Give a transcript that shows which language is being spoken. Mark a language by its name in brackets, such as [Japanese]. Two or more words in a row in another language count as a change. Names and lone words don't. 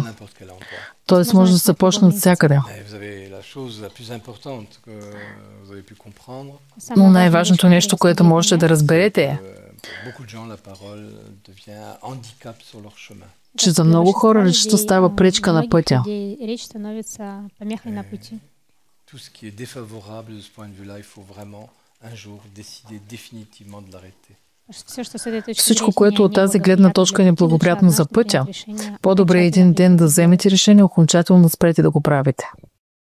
[Bulgarian] Тоест може да се започне от всякъде. Но най-важното нещо, което можете да разберете е, че за много хора речта става пречка на пътя. [French] Tout ce qui est défavorable de ce point de vue-là, il faut vraiment un jour décider définitivement de l'arrêter. [Bulgarian] Всичко, което от тази гледна точка е неблагоприятно за пътя, по-добре е един ден да вземете решение окончателно да спрете да го правите.